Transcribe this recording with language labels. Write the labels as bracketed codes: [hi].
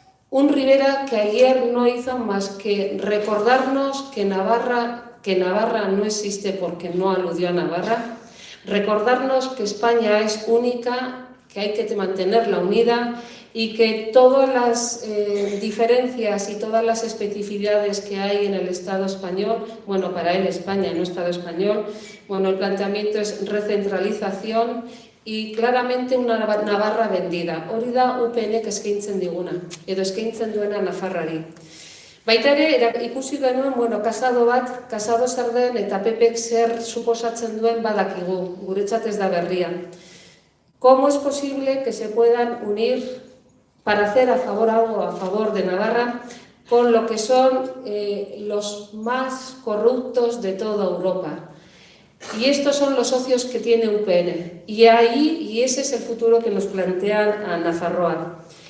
[es] Un Rivera que ayer no hizo más que recordarnos que Navarra no existe porque no aludió a Navarra, recordarnos que España es única, que hay que mantenerla unida y que todas las diferencias y todas las especificidades que hay en el Estado español, bueno, para él España, no Estado español, bueno, el planteamiento es recentralización y claramente una Navarra vendida. [eu] Hori da UPNek eskaintzen diguna, edo eskaintzen duena Nafarrari. Baita ere, ikusi genuen, bueno, kasado zer den eta PPek zer suposatzen duen badakigu, guretzat ez da berria. [es] ¿Cómo es posible que se puedan unir para hacer algo a favor de Navarra con lo que son los más corruptos de toda Europa? Y estos son los socios que tiene UPN. Y ese es el futuro que nos plantean a Nafarroa.